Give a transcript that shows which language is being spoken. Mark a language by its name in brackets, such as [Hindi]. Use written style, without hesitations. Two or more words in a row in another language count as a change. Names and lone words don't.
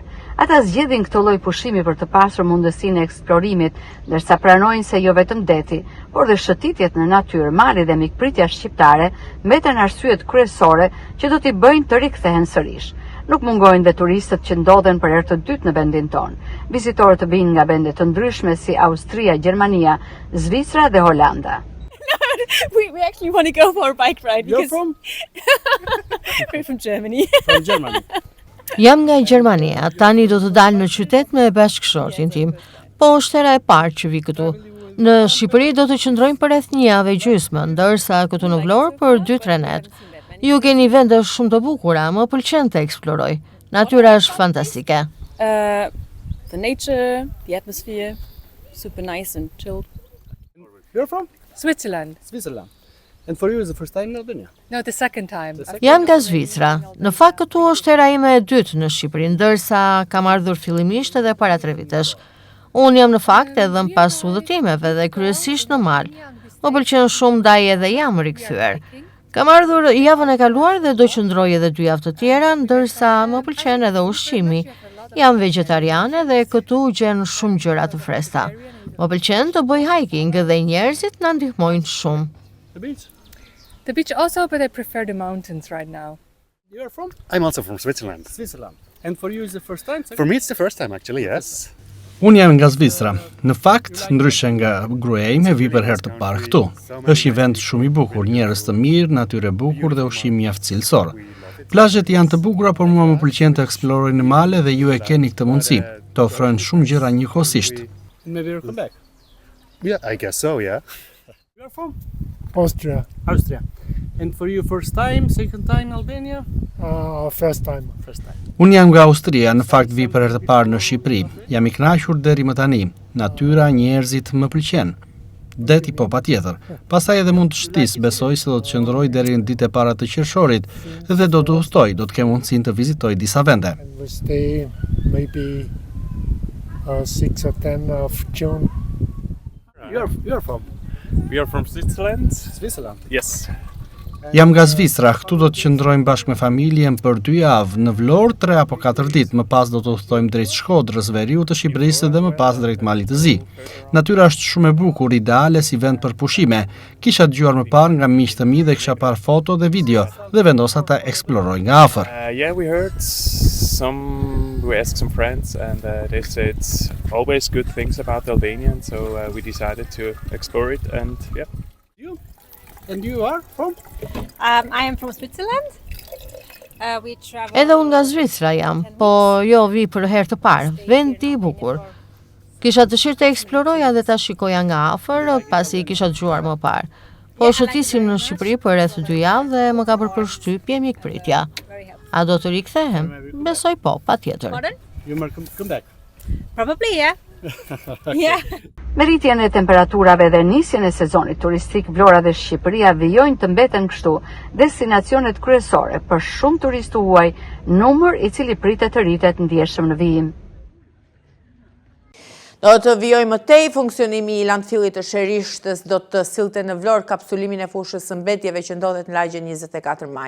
[Albanian] Ata zgjedhin këtë lloj pushimi për të pasur mundësinë e eksplorimit, ndërsa pranojnë se jo vetëm deti, por dhe shëtitjet në natyrë, mali dhe mikpritja shqiptare mbeten arsyet kryesore që do t'i bëjnë të rikthehen sërish. Nuk mungojnë dhe turistët që ndodhen për herë të dytë në vendin tonë. Vizitorët vinë nga vende të ndryshme si Austria, Gjermania, Zvicra dhe Holanda. [English] We actually want to go for a bike ride. You're from? We're from Germany. From Germany. [Albanian] Jam nga Gjermania, tani do të dalë në qytet me bashkëshortin tim, po është hera e parë që vi këtu. Në Shqipëri do të qëndrojmë për rreth 1 javë e gjysmë, ndërsa këtu në Vlorë për 2-3 net. Ju keni vende shumë të bukura, më pëlqen të eksploroj. Natyra është fantastike. [English] The nature, the atmosphere, super nice and chilled. You're from? Switzerland. Switzerland. And for you is the first time in Albania? No, the second time. [Albanian] Jam nga Zvicra. Në fakt këtu është hera ime e dytë në Shqipëri, ndërsa kam ardhur fillimisht edhe para 3 vitesh. Unë jam në fakt edhe në pas udhëtimeve dhe kryesisht në mal. Më pëlqen shumë ndaj edhe jam rikthyer. Kam ardhur javën e kaluar dhe do qëndroj edhe 2 javë të tjera, ndërsa më pëlqen edhe ushqimi. Jam vegetariane dhe këtu gjen shumë gjëra të freskëta. Më pëlqen të [English] bëj hiking [Albanian] dhe njerëzit na ndihmojnë shumë. [English] The beach? The beach also, but I prefer the mountains right now. You're from? I'm also from Switzerland. Switzerland. And for you is the first time? For me it's the first time actually, yes. [Albanian] Unë jam nga Zvicra. Në fakt, ndryshe nga gruaja ime, vi për herë të parë këtu. Është një vend shumë i bukur, njerëz të mirë, natyrë e bukur dhe ushqim mjaft cilësor. Plazhet janë të bukura, por mua më pëlqen të eksploroj në male dhe ju e keni këtë mundësi. Të ofrojnë shumë gjëra njëkohësisht. [English] Maybe you'll come back. Yeah, I guess so, yeah. You're from? Austria. Austria. And for you first time, second time Albania? First time. First time. [Albanian] Unë jam nga Austria, në fakt vi për herë të parë në Shqipëri. Jam i kënaqur deri më tani. Natyra, njerëzit më pëlqen. Deti po patjetër. Pastaj edhe mund të shtis, besoj se do të qëndroj deri në ditë e para të qershorit dhe do të udhtoj, do të kem mundësinë të vizitoj disa vende. [English] And we stay maybe 6 or 10 of June. You're from? We are from Switzerland. Switzerland. Yes. [Albanian] Jam nga Zvicra, këtu do të qëndrojmë bashkë me familjen për 2 javë, në Vlorë 3 apo 4 ditë, më pas do të udhtojmë drejt Shkodrës, veriut të Shqipërisë dhe më pas drejt Malit të Zi. Natyra është shumë e bukur, ideale si vend për pushime. Kisha dëgjuar më parë nga miqtë të mi dhe kisha parë foto dhe video dhe vendosa ta eksploroj nga afër. [English] Yeah, we heard we asked some friends and they said always good things about Albania, and so we decided to explore it and yeah. And you are from? I am from Switzerland. We travel. [Albanian] Edhe unë nga Zvicra jam, po jo vi për herë të parë, vendi i bukur. Kisha dëshirë të eksploroja dhe ta shikoja nga afër, pasi kisha dëgjuar më parë. Po shëtisim në Shqipëri për rreth 2 javë dhe më ka bërë përshtypje mikpritja. A do të rikthehem? Besoj po, patjetër. [English] Pardon? You might come back. Probably, yeah. Yeah. [Albanian] Me rritjen e temperaturave dhe nisjen e sezonit turistik, Vlora dhe Shqipëria vijojnë të mbeten kështu destinacionet kryesore për shumë turistë huaj, numër i cili pritet të rritet ndjeshëm në vijim. Do të vijoj më tej, funksionimi i landfillit të Sherishtës do të sillte në Vlorë kapsulimin e fushës së mbetjeve që ndodhet në lagjen 24 maj.